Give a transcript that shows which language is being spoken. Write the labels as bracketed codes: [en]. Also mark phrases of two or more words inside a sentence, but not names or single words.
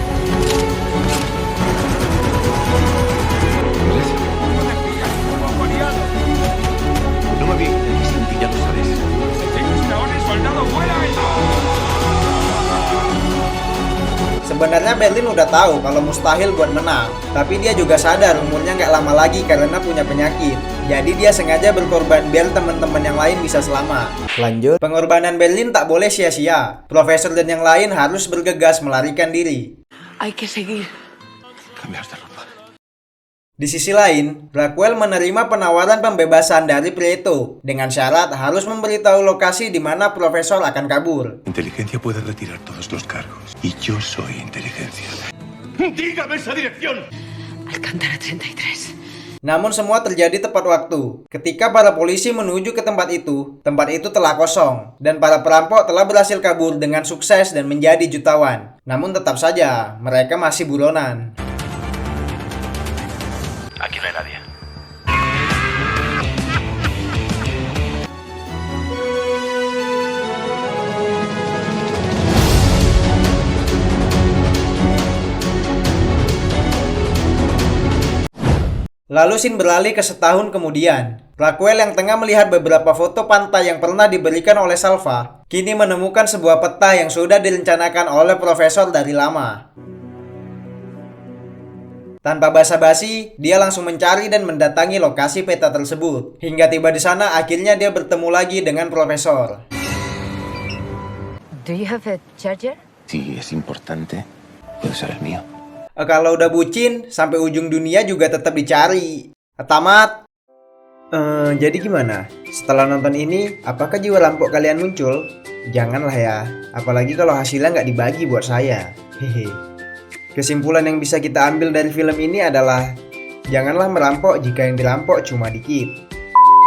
[id] Sebenarnya Berlin udah tahu kalau mustahil buat menang, tapi dia juga sadar umurnya nggak lama lagi karena punya penyakit. Jadi dia sengaja berkorban biar teman-teman yang lain bisa selamat. Lanjut, pengorbanan Berlin tak boleh sia-sia. Profesor dan yang lain harus bergegas melarikan diri. [es] Hay que seguir. Cambiaste ropa. [id] Di sisi lain, Raquel menerima penawaran pembebasan dari Prieto dengan syarat harus memberitahu lokasi di mana profesor akan kabur. [es] Inteligencia puede retirar todos los cargos. Y yo soy inteligencia. ¡Dígame esa dirección! Alcántara 33. [id] Namun semua terjadi tepat waktu. Ketika para polisi menuju ke tempat itu telah kosong. Dan para perampok telah berhasil kabur dengan sukses dan menjadi jutawan. Namun tetap saja, mereka masih buronan. [es] Aquí no hay nadie. [id] Lalu scene beralih ke setahun kemudian. Raquel yang tengah melihat beberapa foto pantai yang pernah diberikan oleh Salva, kini menemukan sebuah peta yang sudah direncanakan oleh profesor dari lama. Tanpa basa-basi, dia langsung mencari dan mendatangi lokasi peta tersebut. Hingga tiba di sana, akhirnya dia bertemu lagi dengan profesor. [en] Do you have a charger? [es] Si es importante, puede ser el mío. [id] Kalau udah bucin, sampai ujung dunia juga tetap dicari. Tamat. Jadi gimana? Setelah nonton ini, apakah jiwa rampok kalian muncul? Janganlah ya, apalagi kalau hasilnya nggak dibagi buat saya. Hehe. Kesimpulan yang bisa kita ambil dari film ini adalah janganlah merampok jika yang dirampok cuma dikit.